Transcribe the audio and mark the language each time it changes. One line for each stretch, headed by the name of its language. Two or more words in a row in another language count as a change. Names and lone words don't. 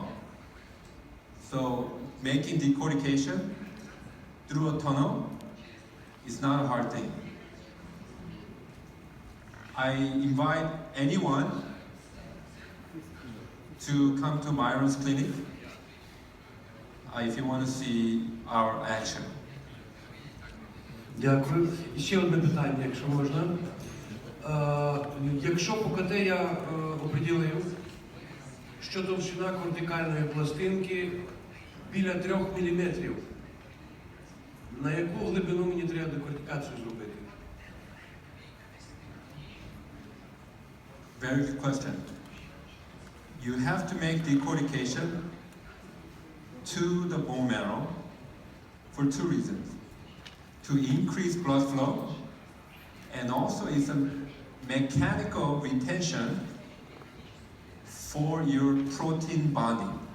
English: So making decortication through a tunnel is not a hard thing. I invite anyone to come to Marrow's clinic if you want to see our action.
Ukrainian: Дякую. І ще одне питання, якщо можна. Якщо по КТ я оприділив, що товщина кортикальної пластинки біля 3 мм, на яку глибину мені треба декортикацію зробити?
English: Very good question. You have to make decortication to the bone marrow for 2 reasons. To increase blood flow, and also it's a mechanical retention for your protein bonding.